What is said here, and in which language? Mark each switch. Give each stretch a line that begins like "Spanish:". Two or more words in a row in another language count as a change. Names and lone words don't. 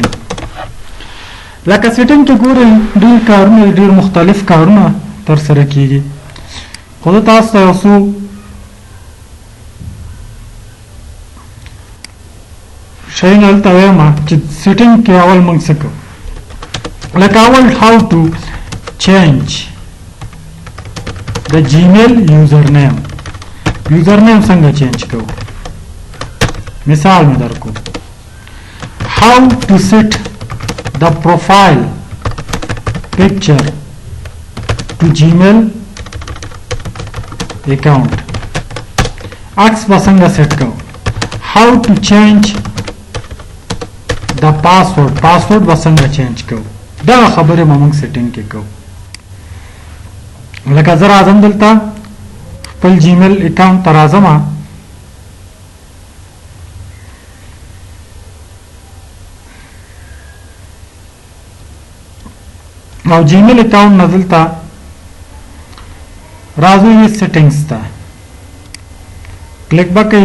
Pashto: لکه سیټینګ کې ګورئ ډېر کارونه ډېر مختلف کارونه ترسره کیږي، خو زه تاسو ته یو څو شیان هلته وایم چې سیټینګ کې اول موږ څه کوو. لکه اول
English: how to change the Gmail username.
Pashto: username څنګه چینج کوو؟ مثال مې درکو.
English: how to set the profile picture to Gmail account.
Pashto: عکس به څنګه سیټ کوو.
English: how to change the password.
Pashto: password به څنګه چینج کوو. دا خبره موږ سیټینګ کې کوو. لکه زه راځم دلته خپل
English: Gmail account
Pashto: ته راځم، او
English: Gmail account
Pashto: نه دلته راځو یې سیټینګز ته کلیک وکړئ.